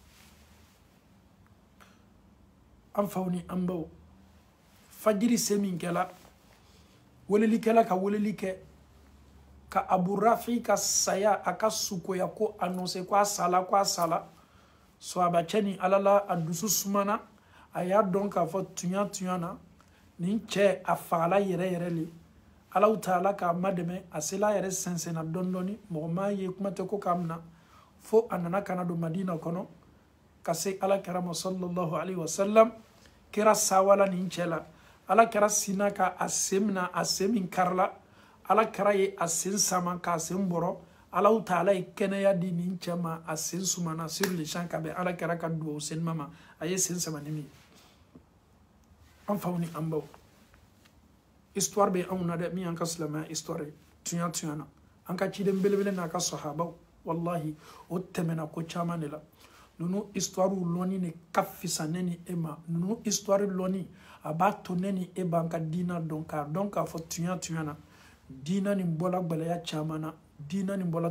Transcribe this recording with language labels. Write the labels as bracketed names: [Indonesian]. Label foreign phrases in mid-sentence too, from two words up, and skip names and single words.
[Bambara] an faw ni an baw fajiri se min kɛla welelikɛla ka weleli kɛ ka Abu Rafi ka saya a ka sukoya ko annoncer ko a sala sahaba ni alala a dusu sumana a y'a dɔn k'a fɔ tunya na nin cɛ a fagala yɛrɛ le [Arabic] Allahu Taala [Bambara] k'a madɛmɛ a sela a yɛrɛ sɛnsɛnna dɔɔni mɔgɔ ma ye kuma tɛ ko k'a mina fo a nana kana don Madina kɔnɔ ka se Alakira ma [Arabic] sallallahu alaihi wasallam [Bambara] kira sawala nin cɛ la Alakira sina ka a sen mina a sen min karila Alakira ye a sen sama k'a sen bɔrɔ [Arabic] Allahu Taala [Bambara] ye kɛnɛya di nin cɛ ma a sen sumana [French] sur le champ [Bambara] ka bɛn Alakira ka duwawu senima ma a ye sen sama ni min an faw ni an baw histoire bɛ anw na dɛ min y'an ka silamɛya histoire ye tunya na an ka ciden belebele n'a ka sahabaw wallahi o tɛmɛna ko caman de la nunu histoire lɔni ne ka fisa ne ni e ma nunu histoire lɔni a b'a to ne ni e b'an ka diina dɔn k'a fɔ tunya na diina nin bɔla gwɛlɛya caman na diina nin bɔla